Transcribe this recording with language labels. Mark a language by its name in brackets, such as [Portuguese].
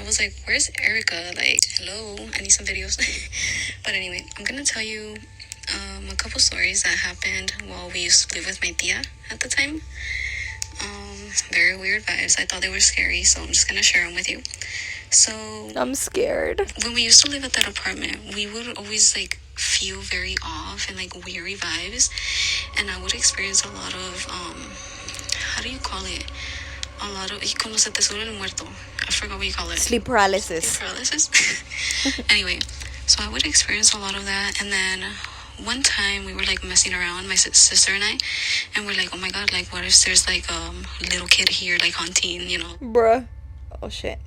[English] I was like, where's Erika? Like, hello, I need some videos. But anyway, I'm gonna tell you a couple stories that happened while we used to live with my tia at the time. Very weird vibes. I thought they were scary, so I'm just gonna share them with you. So, I'm scared. when we used to live at that apartment, we would always like feel very off and like weary vibes, and I would experience a lot of how do you call it? [Spanish] A lot of y cuando se te sube el muerto. [English] I forgot what you call it. Sleep paralysis. Sleep paralysis. Anyway, so I would experience a lot of that, and then one time we were like messing around, my sister and I, and we're like, oh my god, like what if there's like little kid here like haunting, you know? Bruh. Oh shit.